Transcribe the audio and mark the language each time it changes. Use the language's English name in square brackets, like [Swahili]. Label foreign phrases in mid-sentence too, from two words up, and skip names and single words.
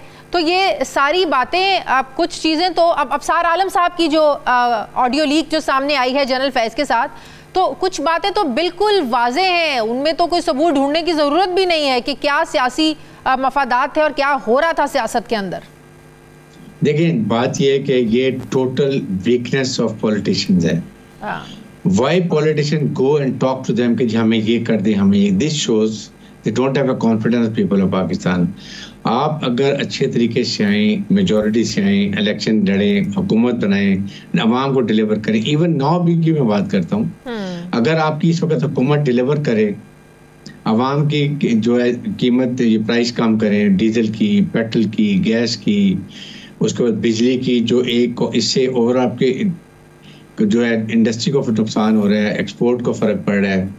[Urdu] تو یہ ساری باتیں، اب کچھ چیزیں تو اب افسار عالم صاحب کی جو [English] audio leak [Urdu] جو سامنے آئی ہے جنرل فیض کے ساتھ، تو کچھ باتیں تو بالکل واضح ہیں، ان میں تو کوئی ثبوت ڈھونڈنے کی ضرورت بھی نہیں ہے کہ کیا سیاسی مفادات تھے اور کیا ہو رہا تھا سیاست کے اندر. دیکھیے، بات یہ ہے کہ یہ [English] total weakness of politicians [Urdu] है। [English] Why politicians go and talk to them [Urdu] کہ ہمیں یہ کر دے، ہمیں یہ, [English] this shows they don't have a confidence people of Pakistan। [Urdu] آپ اگر اچھے طریقے سے آئیں، میجورٹی سے آئیں، الیکشن لڑیں، حکومت بنائیں، عوام کو ڈیلیور کریں. ایون 9 بی کی میں بات کرتا ہوں، اگر آپ کی اس وقت حکومت ڈیلیور کرے، عوام کی جو ہے قیمت، یہ پرائس کم کریں، ڈیزل کی، پیٹرول کی، گیس کی، اس کے بعد بجلی کی، جو ایک اس سے اور آپ کے جو ہے انڈسٹری کو نقصان ہو رہا ہے، ایکسپورٹ کو فرق پڑ رہا ہے.